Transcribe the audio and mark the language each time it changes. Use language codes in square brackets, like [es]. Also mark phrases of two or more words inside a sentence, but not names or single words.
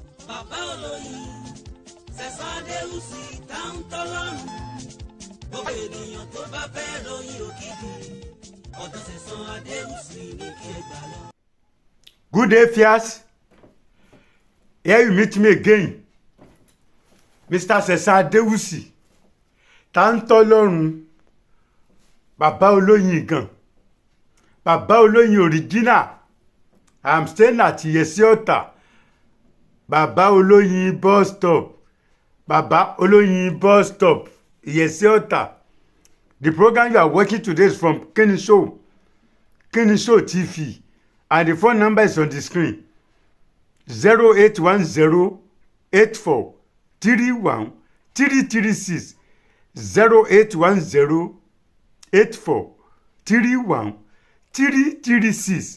[yo] bàbá olóyin Sẹ̀san Adéwùsì táwọn tọ́lọ́run gbogbo ènìyàn tó bá fẹ́ ròyìn òkìkí ọ̀dọ̀ Sẹ̀san Adéwùsì ní kí ẹ gbà lọ. [en] Good day, Fias. Here you meet me again. Mr. [yo] Sẹ̀san Adéwùsì táwọn tọ́lọ́run bàbá olóyin gan bàbá olóyin original. [en] I'm staying at Yesiota. Bàbá olóyin bus stop. Bàbá olóyin bus stop. Yesiota. The program you are watching today is from Kinni Show. Kinni Show TV. And the phone number is on the screen. 0810-84-31-336. 0810-84-31-336.